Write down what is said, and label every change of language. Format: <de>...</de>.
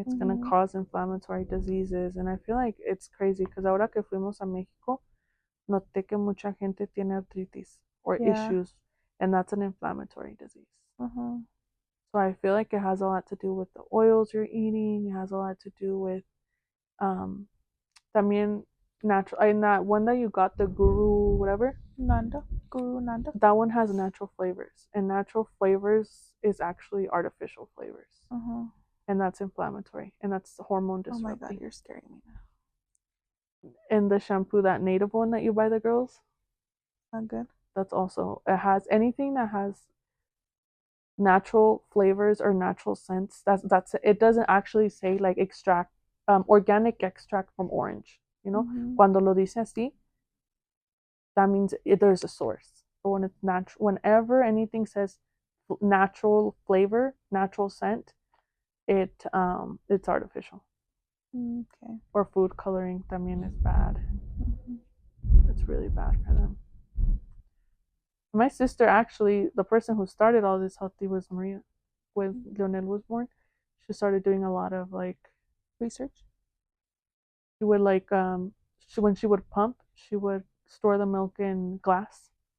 <en>It's gonna Mm-hmm. cause inflammatory diseases, and I feel like it's crazy because</en> <es>ahora que fuimos a México, noté que mucha gente tiene</es> <en>arthritis or Yeah. issues, and that's an inflammatory disease. Uh-huh. So I feel like it has a lot to do with the oils you're eating. It has a lot to do with um, también natural. In that one that you got, the Guru whatever, Nanda. Guru Nanda. that one has natural flavors, and natural flavors is actually artificial flavors, Uh-huh. and that's inflammatory, and that's hormone Oh my god, disrupting. you're scaring me now. And the shampoo, that native one that you buy the girls, Not good. that's also, it has anything that has natural flavors or natural scents. That's it. It doesn't actually say like extract organic extract from orange. You know,</en> <es>cuando lo dice así,</es> <en>that means there's a source. But when it's natural, whenever anything says natural flavor, natural scent, it's artificial. Okay. Or food coloring también is bad. It's really bad for them. My sister, actually, the person who started all this healthy was Maria. When Leonel was born, she started doing a lot of like Research. she would like when she would pump, she would store the milk in glass</en>